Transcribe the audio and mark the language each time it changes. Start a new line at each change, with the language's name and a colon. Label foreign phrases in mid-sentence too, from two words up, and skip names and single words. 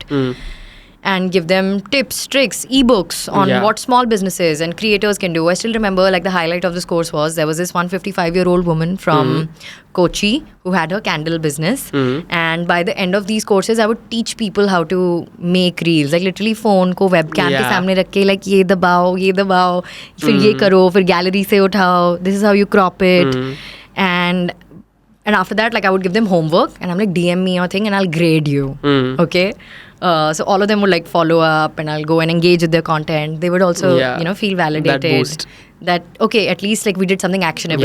English: And give them tips, tricks, ebooks on what small businesses and creators can do. I still remember, like, the highlight of this course was there was this 155-year-old woman from Kochi who had her candle business. And by the end of these courses, I would teach people how to make reels.
Hindi: Like, literally फ़ोन को वेबकैम के सामने रख के, like, ये दबाओ, फिर ये करो, फिर गैलरी से उठाओ,
English: this is how you crop it. And after that, like, I would give them homework and I'm like, DM me your thing and I'll grade you. Okay. So all of them would, like, follow up and I'll go and engage with their content. They would also, you know, feel validated. That boost. That, okay, at least, like, we did something actionable.